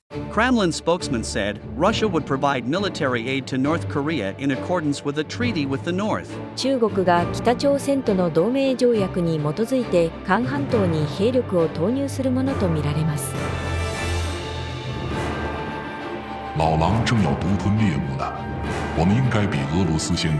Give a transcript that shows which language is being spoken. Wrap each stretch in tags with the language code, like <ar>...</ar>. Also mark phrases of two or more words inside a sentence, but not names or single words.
<en>Kremlin spokesman said Russia would provide military aid to North Korea in accordance with a treaty with the North.</en> <ja>中国が北朝鮮との同盟条約に基づいて韓半島に兵力を投入するものとみられます。</ja> <zh>老狼正要独吞猎物呢，我们应该比俄罗斯先做。</zh>